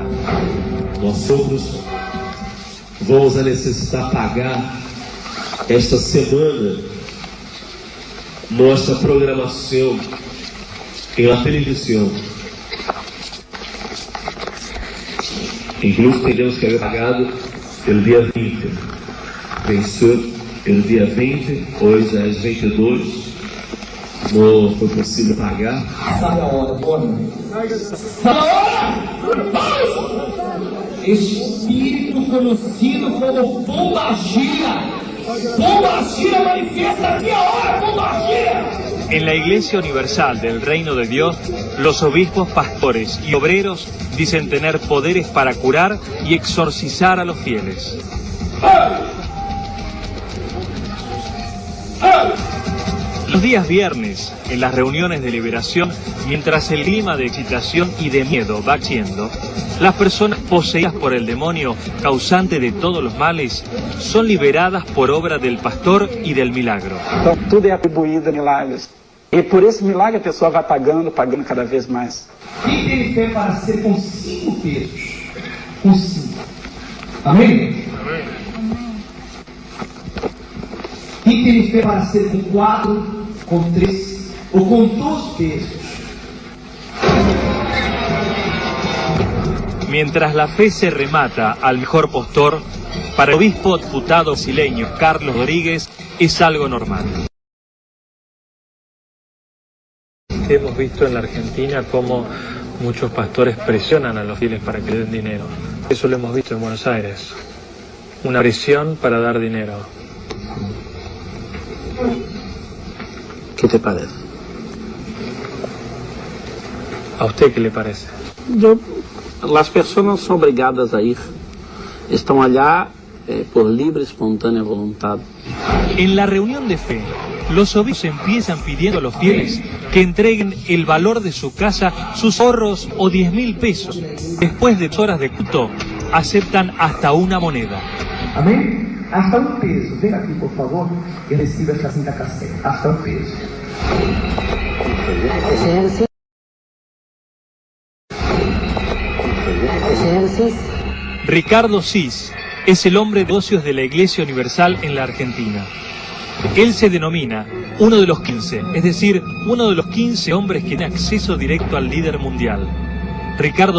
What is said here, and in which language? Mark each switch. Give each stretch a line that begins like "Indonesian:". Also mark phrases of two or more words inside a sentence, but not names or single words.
Spanish: Nosotros vamos a necesitar pagar esta semana nuestra programación en la televisión. Incluso tenemos que haber pagado el día 20. Venceu el día 20, hoy ya es 22. No fue posible pagar.
Portuguese: Sabe a hora, Tony? Sabe a hora? Espírito conhecido como Pombagira. Pombagira manifiesta aqui a hora, Pombagira.
Spanish: En la Iglesia Universal del Reino de Dios, los obispos, pastores y obreros dicen tener poderes para curar y exorcizar a los fieles. Los días viernes, en las reuniones de liberación, mientras el clima de excitación y de miedo va creciendo, las personas poseídas por el demonio, causante de todos los males, son liberadas por obra del pastor y del milagro.
Portuguese: Então, tudo é atribuído a milagres. E por esse milagre a pessoa vai pagando cada vez mais. Quem tem fé para ser com 5 pesos? Com 5. Amém? Amém. Quem tem fé para ser com 4, com 3 ou com 2 pesos?
Spanish: Mientras la fe se remata al mejor postor, para el obispo diputado brasileño Carlos Rodríguez es algo normal. Hemos visto en la Argentina cómo muchos pastores presionan a los fieles para que le den dinero. Eso lo hemos visto en Buenos Aires. Una presión para dar dinero. ¿Qué te parece? ¿A usted qué le parece?
Portuguese: As pessoas não são obrigadas a ir.
Spanish: Estão allá por libre, espontánea voluntad. En la reunión de fe, los obispos empiezan pidiendo a los fieles que entreguen el valor de su casa, sus ahorros o 10.000 pesos. Después de horas de culto, aceptan hasta una moneda.
Portuguese: Amém?
Spanish: Hasta
Portuguese: um peso. Vem aqui, por favor, e receba esta cinta cassete. Hasta um peso.
Spanish: Ricardo Cis es el hombre de negocios de la Iglesia Universal en la Argentina. Él se denomina uno de los 15, es decir, uno de los 15 hombres que tiene acceso directo al líder mundial.